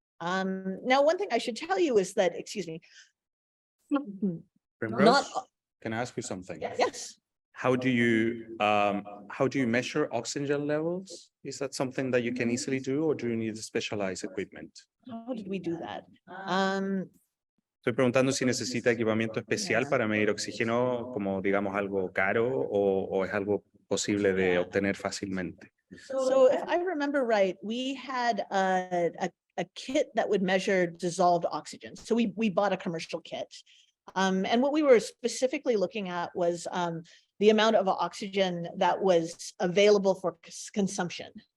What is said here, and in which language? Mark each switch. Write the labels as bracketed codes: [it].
[en] Now, one thing I should tell you is that, excuse me, can I ask you something? Yes. How do you measure oxygen levels? Is that something that you can easily do, or do you need specialized equipment? How did we do that? [es] Estoy preguntando si necesita equipamiento especial para medir oxígeno, como digamos algo caro, o es algo posible de obtener fácilmente. [en] So if I remember right, we had a kit that would measure dissolved oxygen. So we bought a commercial kit. And what we were specifically looking at was the amount of oxygen that was available for consumption.